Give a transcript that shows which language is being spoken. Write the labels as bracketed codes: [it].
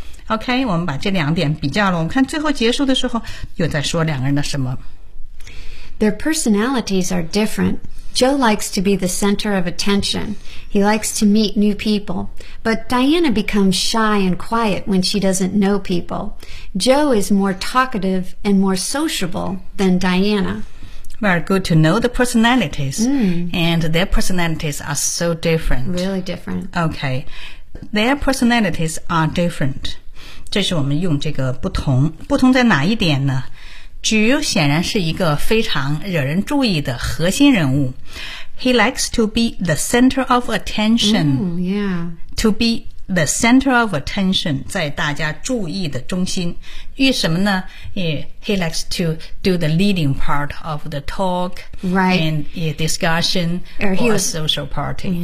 [zh] OK, 我们把这两点比较了。我们看最后结束的时候又在说两个人的什么。 [en] Their personalities are different. Joe likes to be the center of attention. He likes to meet new people. But Diana becomes shy and quiet when she doesn't know people. Joe is more talkative and more sociable than Diana. Very good to know the personalities.、 Mm. And their personalities are so different. Really different. OK. Their personalities are different. [zh] 这是我们用这个不同，不同在哪一点呢？举显然是一个非常惹人注意的核心人物。 [en] He likes to be the center of attention. Ooh, yeah. To be the center of attention, [zh] 在大家注意的中心。因为什么呢？ [en] He likes to do the leading part of the talk, right, and discussion or a social party.